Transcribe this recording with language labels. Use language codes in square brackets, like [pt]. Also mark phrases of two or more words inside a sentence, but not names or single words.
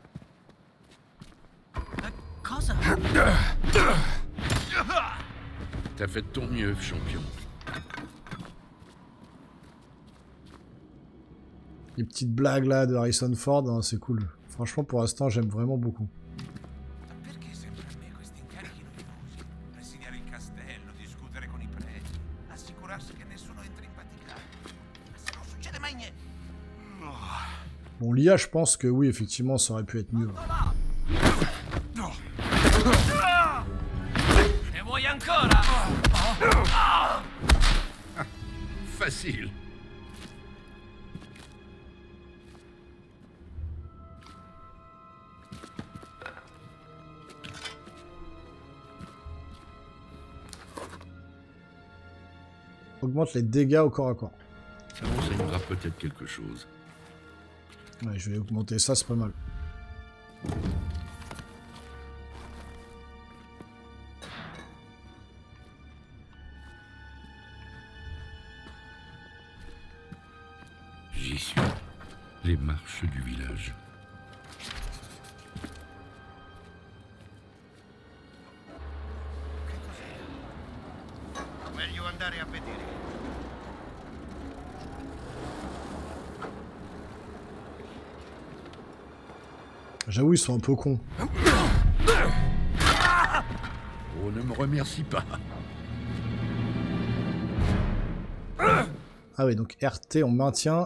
[it] Cosa? [fr] T'as fait de ton mieux, champion. Les petites blagues là de Harrison Ford, hein, c'est cool. Franchement, pour l'instant, j'aime vraiment beaucoup. [it] Perché sempre a me questi incarichi noiosi? Presidiare il castello, discutere con i preti, assicurarsi che nessuno entri in Vaticano. Ma se non succede mai niente. [fr] Bon, l'IA, je pense que oui, effectivement, ça aurait pu être mieux. [it] Ne vuoi ancora? Facile. [fr] Augmente les dégâts au corps à corps. Ça renseignera peut-être quelque chose. Ouais, je vais augmenter ça, c'est pas mal. J'y suis. Les marches du village. [it] Meglio andare a vedere. [fr] J'avoue, ils sont un peu cons. Oh, ne me remercie pas. Ah oui, donc RT, on maintient.